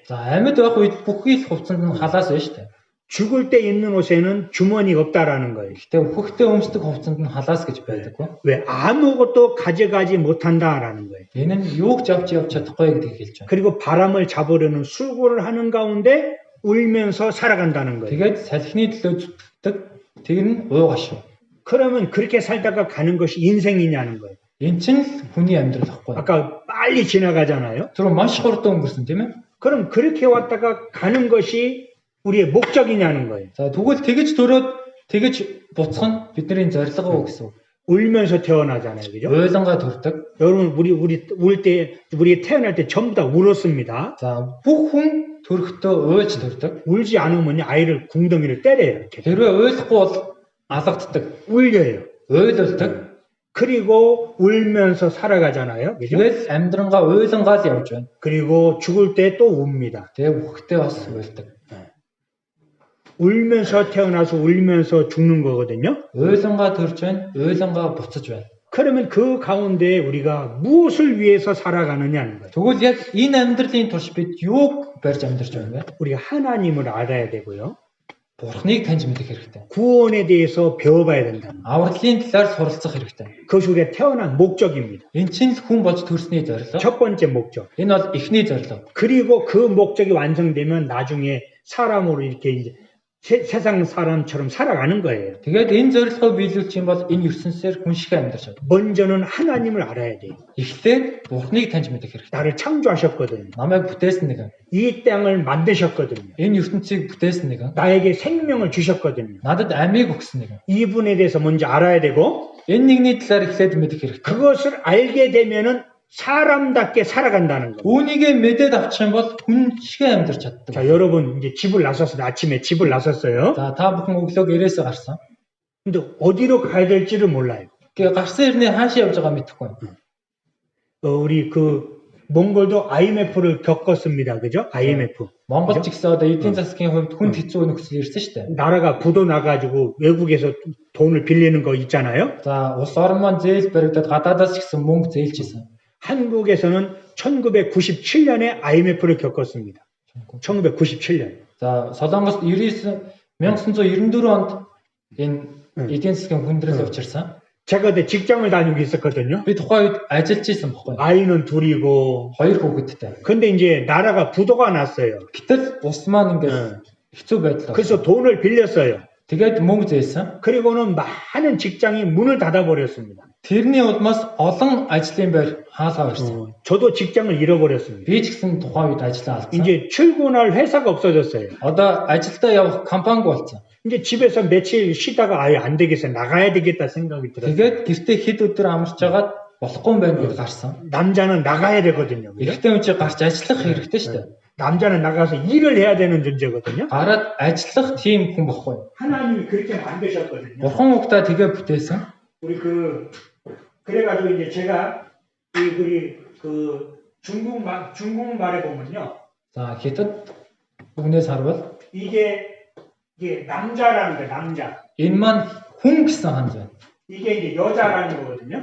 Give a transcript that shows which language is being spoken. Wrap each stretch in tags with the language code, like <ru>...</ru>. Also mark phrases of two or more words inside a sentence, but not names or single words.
<ko>자,</ko> <mn>амьд байх үед бүхий л хувцсанд нь халаас байна шүү дээ.</mn> <ko>죽을 때 입는 옷에는 주머니가 없다라는 거예요.</ko> <mn>Гэтэ өөхөхдөө өмсдөг хувцсанд нь халаас гэж байдаггүй.</mn> <ko>왜 아무것도 가져가지 못한다라는 거예요.</ko> <mn>Энэ нь юу ч авч чадахгүй гэдгийг хэлж байна.</mn> <ko>그리고 바람을 잡으려는 수고를 하는 가운데 울면서 살아간다는 거예요.</ko> <mn>Тэгээд салхины төлөө зүтгэдэг тэр нь уугаа шүү.</mn> <ko>그러면 그렇게 살다가 가는 것이 인생이냐는 거예요.</ko> <mn>Энэ чинь л хүний амьдрал ахгүй.</mn> <ko>아까 빨리 지나가잖아요.</ko> <mn>Тэр маш хурдан өнгөрсөн тийм ээ.</mn> <ko>그럼 그렇게 왔다가 가는 것이 우리의 목적이냐는 거예요.</ko> <mn>За тэгвэл тэгэж төрөөд тэгэж буцах нь бидний зорилго гэсэн.</mn> <ko>울면서 태어나잖아요. 그죠?</ko> <mn>Уйлангаа төрдөг.</mn> <ko>여러분 우리 태어날 때 전부 다 울었습니다.</ko> <mn>За бүх хүн төрөхдөө уйлж төрдөг.</mn> <ko>울지 않으면 아이를 궁덩이를 때려요. 이렇게.</ko> <mn>Хэрвээ уйлахгүй бол алгаддаг.</mn> <ko>울려요.</ko> <mn>Уйлуулдаг.</mn> <ko>그리고 울면서 살아가잖아요. 그죠?</ko> <mn>Тэгэл амьдрангаа уйлангаа л явж байна.</mn> <ko>그리고 죽을 때 또 웁니다.</ko> <mn>Тэгээ бүхтээ бас уйлдаг.</mn> <ko>울면서 태어나서 울면서 죽는 거거든요.</ko> <mn>우йлангаа төрж байна, 우йлангаа буцаж байна.</mn> <ko>그러면 그 가운데 우리가 무엇을 위해서 살아가느냐는 거예요.</ko> <mn>Тэгвэл яг энэ амьдралын турш бид юуг барьж амьдарч байна вэ?</mn> <ko>우리가 하나님을 알아야 되고요.</ko> <mn>Бурхныг таньж мэдэх хэрэгтэй.</mn> <ko>구원에 대해서 배워봐야 된다.</ko> <mn>Авралын талаар суралцах хэрэгтэй.</mn> <ko>그것이 우리가 태어난 목적입니다.</ko> <mn>Энэ чинь л хүн болж төрсний зорилго.</mn> <ko>첫 번째 목적.</ko> <mn>Энэ бол эхний зорилго.</mn> <ko>그리고 그 목적이 완성되면 나중에 사람으로 이렇게 이제 세상 사람처럼 살아가는 거예요.</ko> <mn>Тэгээд энэ зорилгоо биелүүлчих юм бол энэ ертөнцөөр хүн шиг амьдарч байна.</mn> <ko>먼저는 하나님을 알아야 돼요.</ko> <mn>Эхлээд Бурхныг таньж мэдэх хэрэгтэй.</mn> <ko>나를 창조하셨거든요.</ko> <mn>Намайг бүтээсэн нэгэн.</mn> <ko>이 땅을 만드셨거든요.</ko> <mn>Энэ ертөнцийг бүтээсэн нэгэн.</mn> <ko>나에게 생명을 주셨거든요.</ko> <mn>Надад амийг өгсөн нэгэн.</mn> <ko>이분에 대해서 먼저 알아야 되고</ko> <mn>Энэ нэгний талаар эхлээд мэдэх хэрэгтэй.</mn> <ko>그것을 알게 되면은 사람답게 살아간다는 거.</ko> <mn>Үүнийгээ мэдээд авчих юм бол хүн шиг амьдарч чаддаг.</mn> <ko>자, 여러분 이제 집을 나섰어요. 아침에 집을 나섰어요.</ko> <mn>За та бүхэн өглөө гэрээсээ гарсан.</mn> <ko>근데 어디로 가야 될지를 몰라요.</ko> <mn>Тэгээ гарсан ирнээ хаашаа явж байгаа мэдэхгүй.</mn> <ko>우리 몽골도 IMF를 겪었습니다. 그죠? IMF.</ko> <mn>Монгол ч гэсэн одоо эдийн засгийн хувьд хүнд хэцүү нөхцөл ирсэн шүү дээ.</mn> <ko>나라가 부도 나가지고 외국에서 돈을 빌리는 거 있잖아요.</ko> <mn>За улс орон маань зээл баригдаад гадаадаас ч гэсэн мөнгө зээлжсэн.</mn> <ko>한국에서는 1997년에 IMF를 겪었습니다. 1997년.</ko> <mn>За Солонгост 1994 онд энэ эдийн засгийн хүндрэл учирсан.</mn> <ko>제가 그때 직장을 다니고 있었거든요.</ko> <mn>Би тухайн үед ажиллаж исэн байхгүй.</mn> <ko>아이는 둘이고.</ko> <mn>Хоёр хүүхэдтэй.</mn> <ko>근데 이제 나라가 부도가 났어요.</ko> <mn>Гэтэл улс маань ингээд хэцүү байдлаа.</mn> <ko>그래서 돈을 빌렸어요.</ko> <mn>Тэгээд мөнгө зээсэн.</mn> <ko>그리고는 많은 직장이 문을 닫아버렸습니다.</ko> <mn>Тэрний улмаас олон ажлын байр хаалгаа ирсэн.</mn> <ko>저도 직장을 잃어버렸습니다.</ko> <mn>Би ч гэсэн тухайн үед ажиллаа алдсан.</mn> <ko>이제 출근할 회사가 없어졌어요.</ko> <mn>Одоо ажилдаа явах компанигүй болсон.</mn> <ko>이제 집에서 며칠 쉬다가 아예 안 되겠어 나가야 되겠다 생각이 들어요.</ko> <mn>Тэгээд гэртээ хэд өдөр амарч агаад болохгүй юм байна гэж гарсан.</mn> <ko>남자는 나가야 되거든요. 그죠?</ko> <mn>Эрэгтэй хүн чинь гарч ажиллах хэрэгтэй шүү дээ.</mn> <ko>남자는 나가서 일을 해야 되는 존재거든요.</ko> <mn>Гараад ажиллах тийм хүн бохгүй.</mn> <ko>하나님이 그렇게 만드셨거든요.</ko> <mn>Бурхан угтаа тэгээ бүтээсэн.</mn> <ko>우리 그래가지고 이제 제가 우리 중국말에 보면요.</ko> <mn>За хятад үгнээс харвал</mn> <ko>이게 남자라는 거예요. 남자.</ko> <mn>энэ маань хүн гэсэн ханз байна.</mn> <ko>이게 이제 여자라는 거거든요.</ko>